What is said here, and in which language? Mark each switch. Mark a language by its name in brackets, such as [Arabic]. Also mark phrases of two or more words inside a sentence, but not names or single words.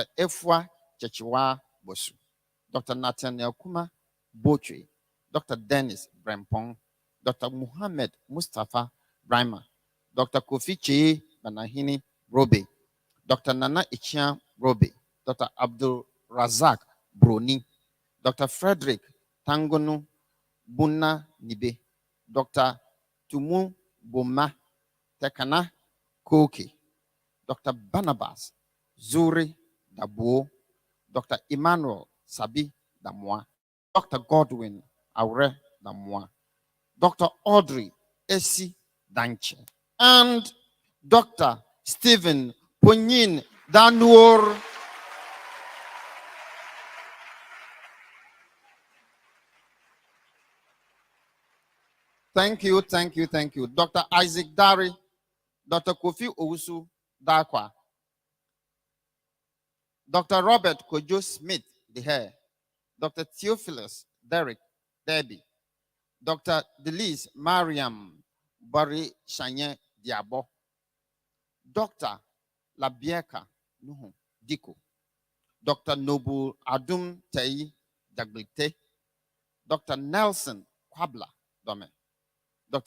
[English] Efwa Chechiwa Bosu, Dr. Nathaniel Kuma Bochwe, Dr. Dennis Brempong, Dr. Muhammad Mustafa Brima, Dr. Kofi Chee Banahini Robe, Dr. Nana Ichia Robe, Dr. Abdul Razak Broni, Dr. Frederick Tangonu Buna Nibe, Dr. Tumu Boma Tekana Koke, Dr. Barnabas Zuri Dabo, Dr. Emmanuel Sabi Damoa, Dr. Godwin Aure Damoa, Dr. Audrey Esi Danche, and Dr. Stephen Ponyin Danur. Thank you, thank you, thank you. Dr. Isaac Dari, Dr. Kofi Owusu Dakwa, Dr. Robert Kojo Smith Dehair, Dr. Theophilus Derek Debbie, Dr. Delise Mariam Bari Shanye Diabo, Dr. Labieka Nuhu Diko, Dr. Noble Adum Tei Jaglite, Dr. Nelson Kwabla Dome, Dr.